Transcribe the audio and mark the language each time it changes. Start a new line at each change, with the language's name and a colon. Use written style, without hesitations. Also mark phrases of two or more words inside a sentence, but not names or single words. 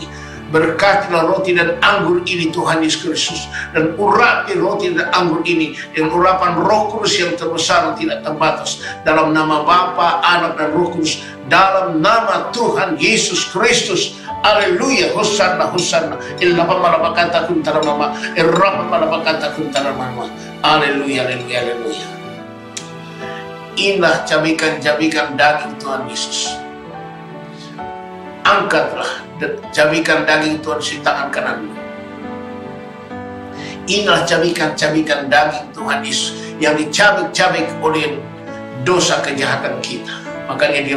Indonesian: Berkatilah roti dan anggur ini Tuhan Yesus Kristus, dan urapi roti dan anggur ini dengan urapan Roh Kudus yang terbesar dan tidak terbatas. Dalam nama Bapa, Anak dan Roh Kudus, dalam nama Tuhan Yesus Kristus. Haleluya. Hosanna, Hosanna. Illa pamalabakanta kuntara mama. Irrapa malabakanta kuntara mama. Haleluya, haleluya, haleluya. Inilah cabikan-cabikan daging Tuhan Yesus. Angkatlah cabikan daging Tuhan di tangan kananmu. Inilah cabikan-cabikan daging Tuhan Yesus yang dicabik-cabik oleh dosa kejahatan kita.